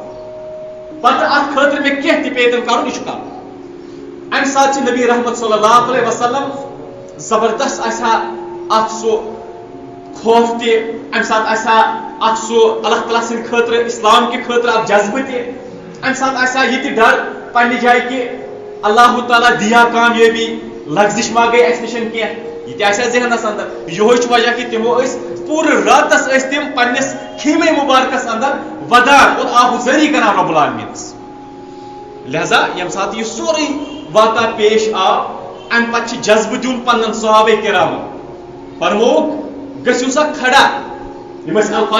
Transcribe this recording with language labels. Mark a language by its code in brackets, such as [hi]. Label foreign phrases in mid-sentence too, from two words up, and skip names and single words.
[ks] پتہٕ اتھ خٲطرٕ مےٚ کینٛہہ تہِ پیتن کرُن یہِ چھُ کرُن امہِ ساتہٕ چھِ نبی رحمت صلی اللہ علیہ وسلم زبردست آسہِ ہا اتھ سُہ خوف تہِ امہِ ساتہٕ آسہِ ہا اتھ سُہ اللہ تعالیٰ سٕنٛدِ خٲطرٕ اسلام کہِ خٲطرٕ اکھ جذبہٕ تہِ امہِ ساتہٕ آسہِ ہا یہِ تہِ ڈر پننہِ جایہِ کہِ اللہ تعالیٰ دِیا کامیٲبی لغزش ما گٔے اسہِ نِش کینٛہہ یہِ تہِ آسہِ ہا ذہنس اندر یِہوے چھُ وجہ کہِ تِمو ٲسۍ پوٗرٕ راتس ٲسۍ تِم پننِس خیمے مُبارکس اندر ودان اور آہُزٲری کران رب العالمیٖنس لہذا ییٚمہِ ساتہٕ یہِ سورُے واقعہ پیش آو امہِ پتہٕ چھِ جذبہٕ دیُن پننٮ۪ن صحابہ کرامن فرمووُکھ گٔژھِو سا کھڑا یِم ٲسۍ الفاظِ